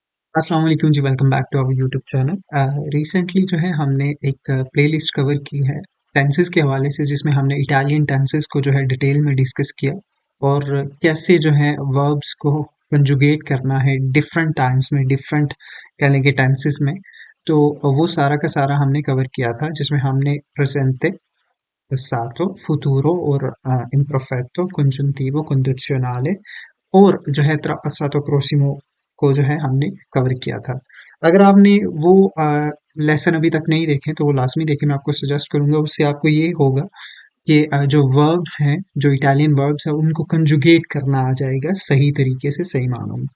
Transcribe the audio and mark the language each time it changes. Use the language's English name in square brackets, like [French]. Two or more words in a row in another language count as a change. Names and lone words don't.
[Arabic] السلام عليكم [Hindi] जी, [English] welcome back to our YouTube channel. [Hindi] रिसेंटली जो है हमने एक प्लेलिस्ट कवर की है टेंसेस के हवाले से, जिसमें हमने [English] Italian tenses [Hindi] को जो है डिटेल में डिस्कस किया और कैसे जो है वर्ब्स को कंजुगेट करना है [English] different times [Hindi] में, डिफरेंट कह लेंगे टेंसेस में। तो वो सारा का सारा हमने कवर किया था, जिसमें हमने प्रेजेंटे, [Italian] passato, futuro [Hindi] और [Italian] imperfetto, congiuntivo, condizionale [Hindi] और जो है [Italian] trapassato prossimo [Hindi] को जो है हमने कवर किया था। अगर आपने वो लेसन अभी तक नहीं देखे तो वो लाजमी देखें, मैं आपको सजेस्ट करूंगा। उससे आपको ये होगा कि जो वर्ब्स हैं, जो [English] Italian verbs [Hindi] हैं, उनको कंजुगेट करना आ जाएगा सही तरीके से, सही मानों में।